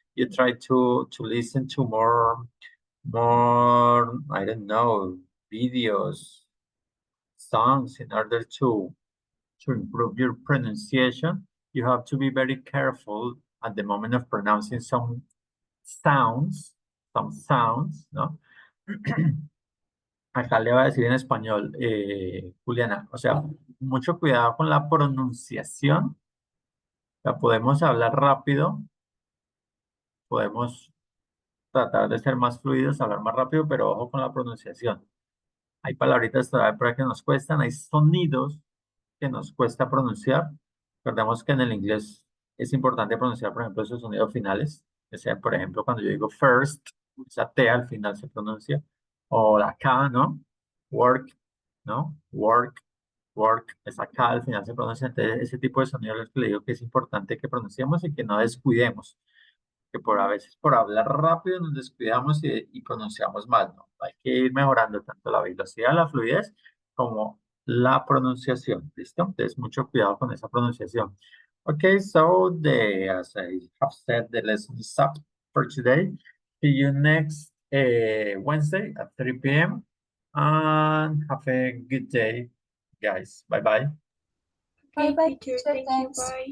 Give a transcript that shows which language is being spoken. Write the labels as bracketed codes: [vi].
[en] You try to listen to more. I don't know, videos, songs in order to improve your pronunciation. You have to be very careful at the moment of pronouncing some sounds, ¿no? [es] Acá le voy a decir en español, Juliana, o sea, mucho cuidado con la pronunciación. La podemos hablar rápido, podemos tratar de ser más fluidos, hablar más rápido, pero ojo con la pronunciación. Hay palabritas todavía por ahí que nos cuestan, hay sonidos que nos cuesta pronunciar. Recordemos que en el inglés es importante pronunciar, por ejemplo, esos sonidos finales. O sea, por ejemplo, cuando yo digo first, esa T al final se pronuncia. O la K, ¿no? Work, ¿no? Work, esa K al final se pronuncia. Entonces, ese tipo de sonidos es que le digo que es importante que pronunciemos y que no descuidemos. Que a veces por hablar rápido nos descuidamos y pronunciamos mal, ¿no? Hay que ir mejorando tanto la velocidad, la fluidez, como la pronunciación, ¿listo? Entonces, mucho cuidado con esa pronunciación. [en] Okay, so as I have said, the lesson is up for today. See you next Wednesday at 3 p.m. And have a good day, guys. Bye-bye. Bye Okay, bye, teacher, teacher. thank you. Thanks.